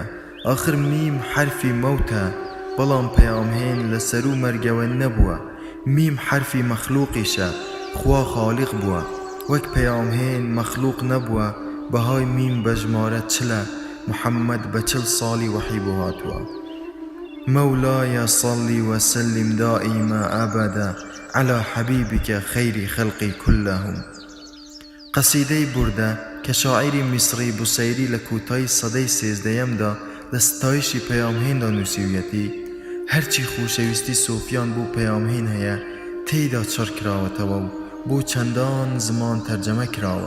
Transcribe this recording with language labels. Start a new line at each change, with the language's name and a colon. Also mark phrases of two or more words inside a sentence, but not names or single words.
Central Kurdish: آخر میم حرفی مەوتە، بەڵام پەیامهێن لە سەرو مەرگەوە نەبووە. میم حرفی مەخلوقیشە، خوا خاڵق بووە، وەک پەیامهێن مەخلوق نەبووە. بەهای میم بە ژمارە چلە، محەممەد بە 40 ساڵی وەحی بۆ هاتووە.
Arabic: مولاي صلي وسلم دائما أبدا على حبيبك خير خلقي كلهم.
Central Kurdish: قصيدەی بوردە کە شاعری میسری بوسەیری لە کوتای سەدەی 13دا لە ستایشی پەیامهێندا نووسیویەتی. هەرچی خۆشەویستی سۆفیان بۆ پەیامهێن هەیە تێیدا چڕ کراوەتەوە و بۆ چەندان زمان تەرجەمە کراوە.